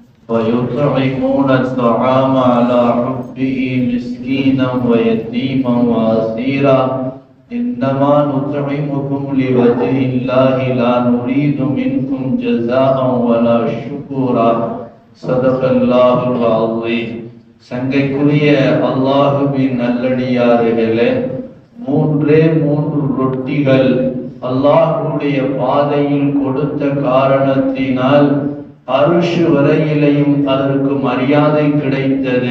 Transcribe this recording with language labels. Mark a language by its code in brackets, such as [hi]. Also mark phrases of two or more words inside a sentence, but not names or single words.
[ar] ويطعمون الطعام على حبه مسكينا ويتيما وأسيرا إنما نطعمكم لوجه الله لا نريد منكم جزاء ولا شكورا. صدق الله العظيم. [ta] சங்கைக்குரிய அல்லாஹுவின் நல்லடியார்களே, மூன்று ரொட்டிகள் அல்லாஹ்வுடைய பாதையில் கொடுத்த காரணத்தினால் அருஷ் வரையிலையும் அதற்கு மரியாதை கிடைத்தது.